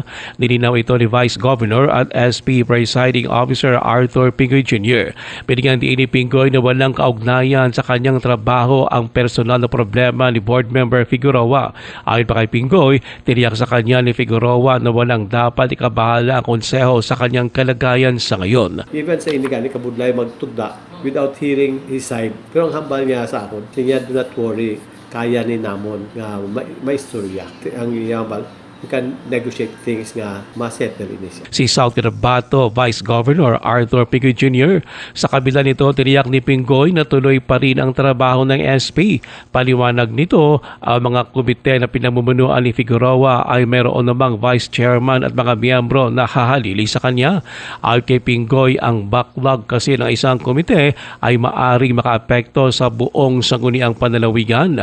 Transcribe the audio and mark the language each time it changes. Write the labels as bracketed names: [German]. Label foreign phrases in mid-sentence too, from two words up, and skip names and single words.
[Filipino] Nilinaw ito ni Vice Governor at SP Presiding Officer Arthur Pingoy Jr. Binigyan din ni Pingoy na walang kaugnayan sa kanyang trabaho ang personal na problema ni Board Member Figueroa. Ayon pa kay Pingoy, tiniyak sa kanya ni Figueroa na walang dapat ikabahala ang konseho sa kanyang kalagayan sa ngayon. [Hiligaynon] Even sa inigani kabudlay magtugda [English] without hearing his side. [Hiligaynon] Pero ang hambal niya sa akon, siya [English] do not worry, [Hiligaynon] kaya ni namon nga may istorya. Ang iyambal, [English] we can negotiate things [Hiligaynon] nga ma-settle ini siya. [Filipino] Si South Cotabato Vice Governor Arthur Pingoy Jr. Sa kabila nito, tiniyak ni Pingoy na tuloy pa rin ang trabaho ng SP. Paliwanag nito, ang mga komite na pinamumunuan ni Figueroa ay mayroon namang Vice Chairman at mga miyembro na hahalili sa kanya. Ayon kay Pingoy, ang backlog kasi ng isang komite ay maaring makaapekto sa buong sangguniang panlalawigan.